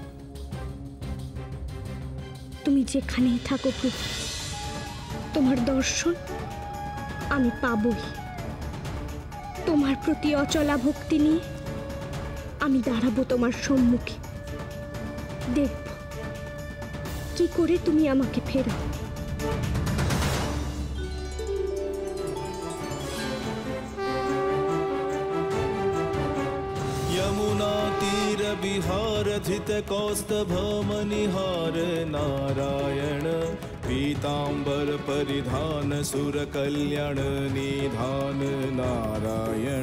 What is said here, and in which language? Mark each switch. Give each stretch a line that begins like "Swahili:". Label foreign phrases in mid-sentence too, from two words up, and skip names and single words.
Bangla: তুমি যেখানেই থাকো প্রভু, তোমার দর্শন আমি পাবই। তোমার প্রতি অচলা ভক্তি নিয়ে আমি দাঁড়াবো তোমার সম্মুখে। দেখব কি করে তুমি আমাকে ফেরাও।
Sanskrit: यमुना तीर विहार धित कौस्तभ मनिहार नारायण पीतांबर परिधान सुर कल्याण निधान नारायण।